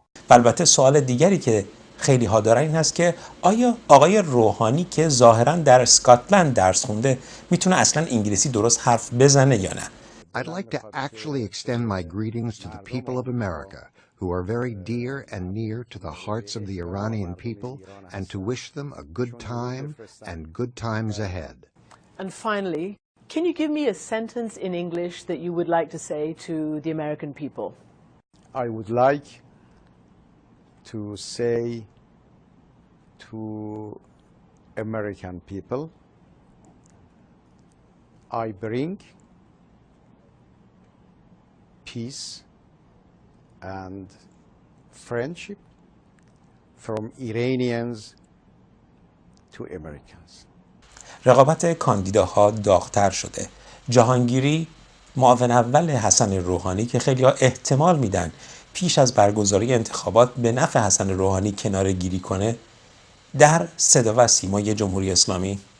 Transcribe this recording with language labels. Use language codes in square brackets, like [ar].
[fa] البته سوال دیگری که خیلی ها دارن این هست که آیا آقای روحانی که ظاهراً در اسکاتلند درس خونده میتونه اصلاً انگلیسی درست حرف بزنه یا نه؟ [en] I'd like to actually extend my greetings to the people of America, who are very dear and near to the hearts of the Iranian people, and to wish them a good time and good times ahead. And finally, can you give me a sentence in English that you would like to say to the American people? I would like to say to American people, I bring peace and friendship from Iranians to Americans. [fa] رقابت کاندیداها داغ‌تر شده. جهانگیری معاون اول حسن روحانی که خیلی‌ها احتمال میدن پیش از برگزاری انتخابات به نفع حسن روحانی کناره‌گیری کنه، در صدا و سیمای جمهوری اسلامی.